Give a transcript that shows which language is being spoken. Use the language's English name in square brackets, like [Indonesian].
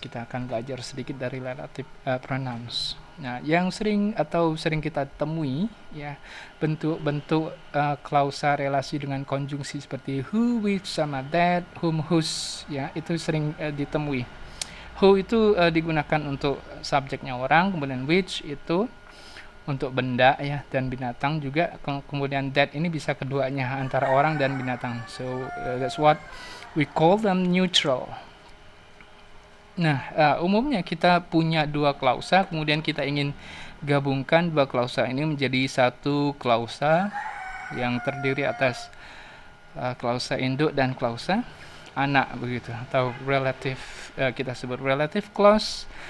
[Indonesian] Kita akan belajar sedikit dari relative pronouns. Nah, yang sering kita temui ya, bentuk-bentuk klausa relasi dengan konjungsi seperti who, which, sama that, whom, whose ya, itu sering ditemui. Who itu digunakan untuk subjeknya orang, kemudian which itu untuk benda ya dan binatang juga, kemudian that ini bisa keduanya antara orang dan binatang. [English] So that's what we call them neutral. [Indonesian] Nah, umumnya kita punya dua klausa, kemudian kita ingin gabungkan dua klausa ini menjadi satu klausa yang terdiri atas klausa induk dan klausa anak, begitu, atau relative, kita sebut relative clause.